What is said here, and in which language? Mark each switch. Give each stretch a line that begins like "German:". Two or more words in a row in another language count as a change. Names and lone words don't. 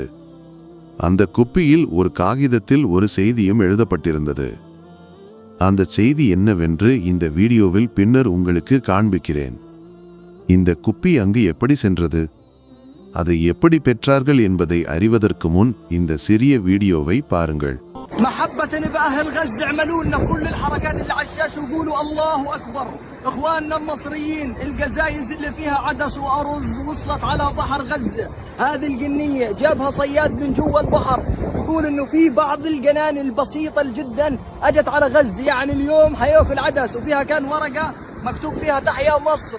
Tamil: அந்த குப்பியில் ஒரு காகிதத்தில் ஒரு செய்தியும் எழுதப்பட்டிருந்தது. அந்த செய்தி என்னவென்று இந்த வீடியோவில் பின்னர் உங்களுக்கு காண்பிக்கிறேன். இந்த குப்பி அங்கு எப்படி சென்றது, அதை எப்படி பெற்றார்கள் என்பதை அறிவதற்கு முன் இந்த சிறிய வீடியோவை பாருங்கள்.
Arabic: محبة بأهل غزة اعملوا لنا كل الحركات اللي على الشاشة وقولوا الله أكبر. إخواننا المصريين الجزايز اللي فيها عدس وأرز وصلت على بحر غزة. هذه الجنية جابها صياد من جوا البحر، يقول إنه في بعض الجنان البسيطة جدا أجت على غزة، يعني اليوم حياكل عدس وفيها كان ورقة مكتوب فيها تحيا مصر.